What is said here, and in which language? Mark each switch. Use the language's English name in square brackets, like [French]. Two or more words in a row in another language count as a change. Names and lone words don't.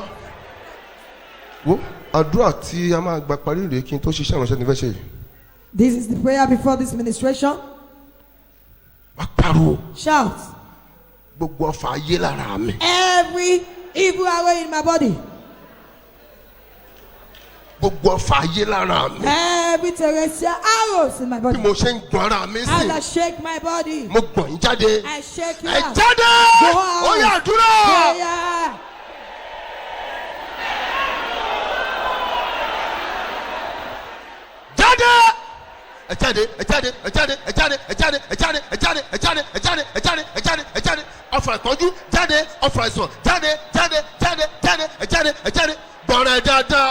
[Yoruba] Wo àdúrà tí a máa gba parí rèé kí n tó ṣiṣẹ́ ìránṣẹ́ ní fẹ́ ṣe. [English] This is the prayer before this ministration. [Yoruba] Wá pariwo. [English] Shout. [Yoruba] Gbogbo ọfà ayé lára mi. [English] Every evil arrow in my body. [Yoruba] Gbogbo ọfà ayé lára mi. [English] Every terrestrial arrows in my body. [Yoruba] Bí mo ṣe ń gbọ́n ara mi sí. [English] As I shake my body. [Yoruba] Mo gbọ̀n yín jáde. [English] I shake you [Yoruba] Ẹ [English] out. [Yoruba] jáde. [English] Go out. [Yoruba] Ó yá àdúrà. [English] Prayer. [Yoruba] Ẹ jáde. Ọfà ìpọ́njú jáde. Ọfà ìsàn jáde. Gbọ́nra ẹ dáadáa.